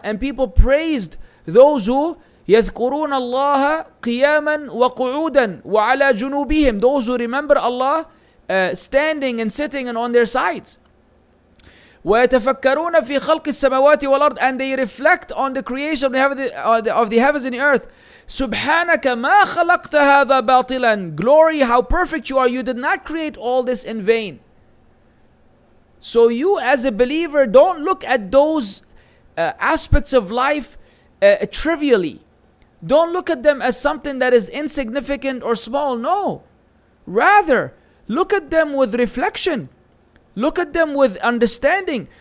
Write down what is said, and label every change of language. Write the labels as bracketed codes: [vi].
[en] And people praised those who [ar] يذكرون الله قياما وقعودا وعلى جنوبهم, [en] those who remember Allah standing and sitting and on their sides. [ar] ويتفكرون في خلق السماوات والأرض, [en] and they reflect on the creation of the heavens and the earth. [ar] سبحانك ما خلقت هذا باطلا. [en] Glory, how perfect you are. You did not create all this in vain. So you as a believer, don't look at those aspects of life trivially. Don't look at them as something that is insignificant or small. No. Rather, look at them with reflection. Look at them with understanding.